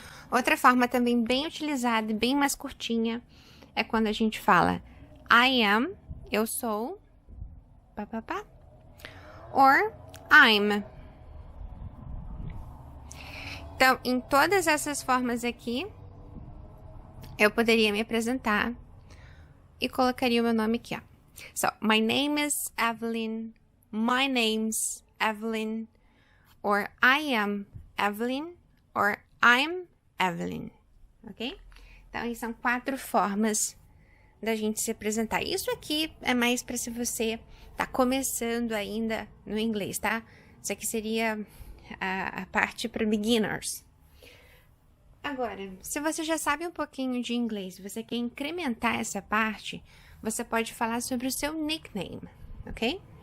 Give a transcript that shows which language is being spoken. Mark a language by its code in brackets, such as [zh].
[pt] Outra forma também bem utilizada e bem mais curtinha é quando a gente fala [en] I am, [pt] eu sou, papapá, [en] or I'm. [pt] Então, em todas essas formas aqui, eu poderia me apresentar e colocaria o meu nome aqui, ó. [en] So, my name is Evelyn, my name's Evelyn, or I am Evelyn, or I'm Evelyn, ok? [pt] Então, aí são 4 formas da gente se apresentar. Isso aqui é mais para se você tá começando ainda no inglês, tá? Isso aqui seria a parte para beginners. Agora, se você já sabe um pouquinho de inglês, você quer incrementar essa parte, você pode falar sobre o seu nickname, ok?